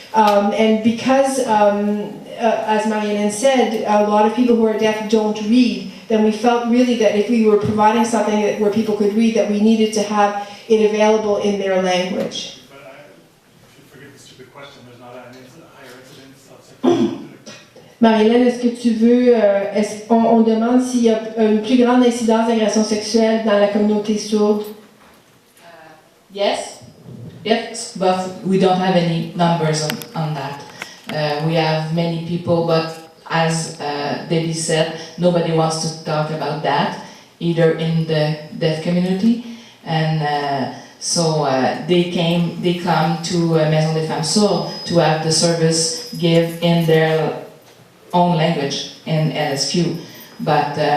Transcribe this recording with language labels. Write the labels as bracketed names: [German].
[English] And because, as Marie-Hélène said, a lot of people who are deaf don't read, then we felt really that if we were providing something where people could read, that we needed to have it available in their language. But if you forgive the stupid question, there's not a higher incidence of sexual [French] Marie-Hélène, est-ce que tu veux, on demande s'il y a une plus grande incidence d'agression sexuelle dans la communauté sourde? [English] Yes, but we don't have any numbers on that. We have many people, but as Debbie said, nobody wants to talk about that, either in the deaf community, and so they come to Maison des Femmes Sourdes to have the service give in their own language, in LSQ, but